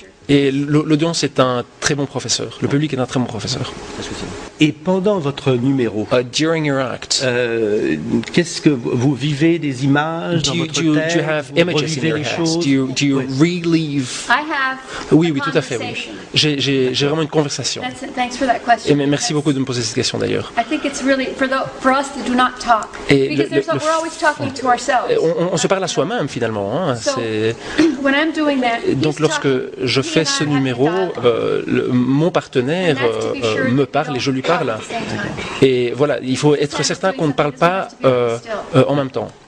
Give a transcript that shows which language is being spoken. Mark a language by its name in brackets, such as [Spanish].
[French] Et l'audience est un très bon professeur, le public est un très bon professeur. Et pendant votre numéro, [English] during your act, [French] qu'est-ce que vous vivez des images dans votre tête? [English] Do you have images in your head? Do you relive? I have. [French] Oui, tout à fait. Oui. J'ai vraiment une conversation. [English] Thanks for that question. [French] Et merci beaucoup de me poser cette question d'ailleurs. [English] I think it's really for us to do not talk because we're always talking to ourselves. [French] On se parle à soi-même finalement. Hein. [English] When I'm doing that, [French] donc lorsque je fais ce numéro, mon partenaire me parle et je lui parle. Et voilà, il faut être certain qu'on ne parle pas en même temps.